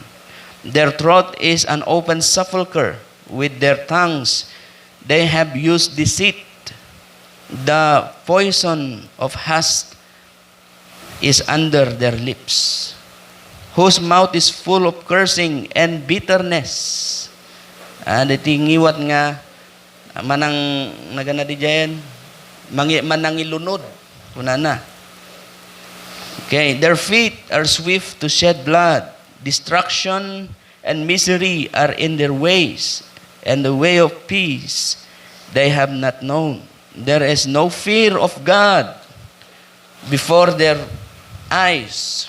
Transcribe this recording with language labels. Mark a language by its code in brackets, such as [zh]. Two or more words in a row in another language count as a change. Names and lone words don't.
[en] Their throat is an open sepulchre. With their tongues they have used deceit. The poison of hate is under their lips, whose mouth is full of cursing and bitterness. [ilo] Tingiwat nga manang nagana di jayan manang ilunod kunana. [en] Okay, their feet are swift to shed blood. Destruction and misery are in their ways, and the way of peace they have not known. There is no fear of God before their eyes.